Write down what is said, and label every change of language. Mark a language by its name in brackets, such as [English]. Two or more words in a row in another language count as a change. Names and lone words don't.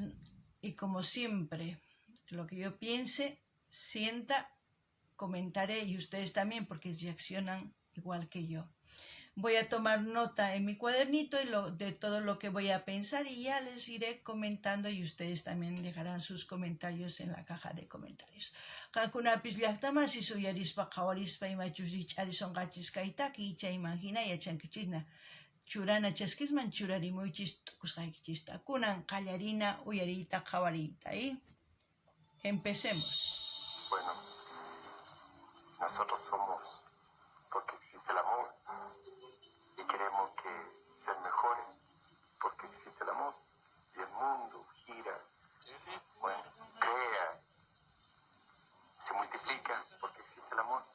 [Spanish] Y como siempre, lo que yo piense, sienta, comentaré y ustedes también porque reaccionan igual que yo. Voy a tomar nota en mi cuadernito de todo lo que voy a pensar y ya les iré comentando y ustedes también dejarán sus comentarios en la caja de comentarios. [Quechua] Qankunapis llaqtamasi suyarispa qhawarispa imachus richarisonqachis kaytaki chayman hina yachankichisna churana chaskisman churarimuychis tukusqaykichista. Kunan qallarina uyariyta qhawariyta. [Spanish] Empecemos. Bueno, nosotros somos porque existe el amor y queremos que ser mejores porque existe el amor y el mundo gira, bueno, crea, se multiplica porque existe el amor.